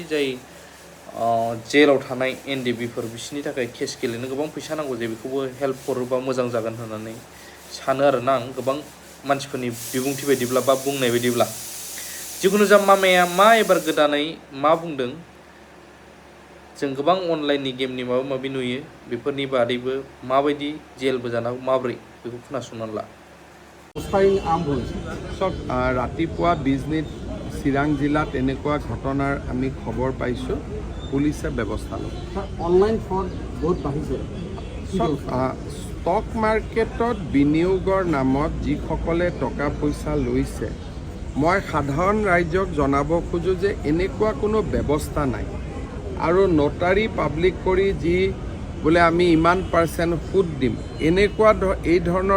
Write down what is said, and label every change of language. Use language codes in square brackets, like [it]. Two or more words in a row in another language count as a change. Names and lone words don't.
[brx] जाय जेलाव थानाय एनडिबिफोर बिसोरनि थाखाय केस गेलेनो गोबां फैसा नांगौ जायो बेखौबो हेल्प हरोबा मोजां जागोन होननानै सानो आरोना आं गोबां मानसिफोरनि बिबुंथि बायदिब्ला बा बुंनाय बायदिब्ला जिखुनु जा मामाया मा एबार गोदानै मा बुंदों जों गोबां अनलाइननि गेमनि माबा माबि नुयो बेफोरनि बादैबो माबायदि जेलबो जानांगौ माब्रै बेखौ खोनासंनानै ला [as] চব ৰাতিপুৱা বিজনেছ চিৰাং জিলাত এনেকুৱা ঘটনাৰ আমি খবৰ পাইছোঁ পুলিচে ব্যৱস্থা ল'ব [en] online fraud [as] বহুত বাঢ়িছে [en] stock marketত [as] বিনিয়োগৰ নামত যিসকলে টকা পইচা লৈছে মই সাধাৰণ ৰাইজক জনাব খোজোঁ যে এনেকুৱা কোনো ব্যৱস্থা নাই আৰু [en] notary public [as] কৰি যি বোলে আমি ইমান পাৰ্চেণ্ট সুদ দিম এনেকুৱা এই ধৰণৰ